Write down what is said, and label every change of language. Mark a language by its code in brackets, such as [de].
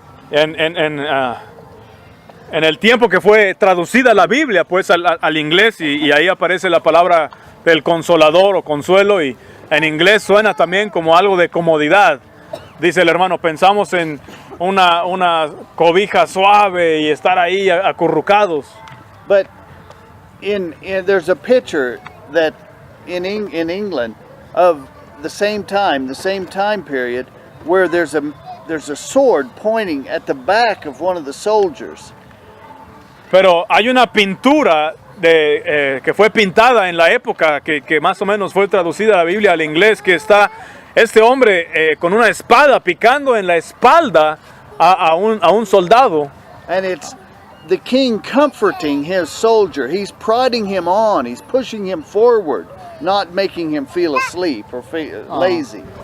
[es] En el tiempo que fue traducida la Biblia pues al inglés y ahí aparece la palabra del consolador o consuelo, y en inglés suena también como algo de comodidad. Dice el hermano, pensamos en una cobija suave y estar ahí acurrucados. [en] But there's a picture that in England of the same time period, where there's a sword pointing at the back of one of the soldiers. [es] Pero hay una pintura que fue pintada en la época que más o menos fue traducida a la Biblia al inglés, que está este hombre con una espada picando en la espalda a un soldado. [en] And it's the king comforting his soldier. He's prodding him on. He's pushing him forward, not making him feel asleep or lazy.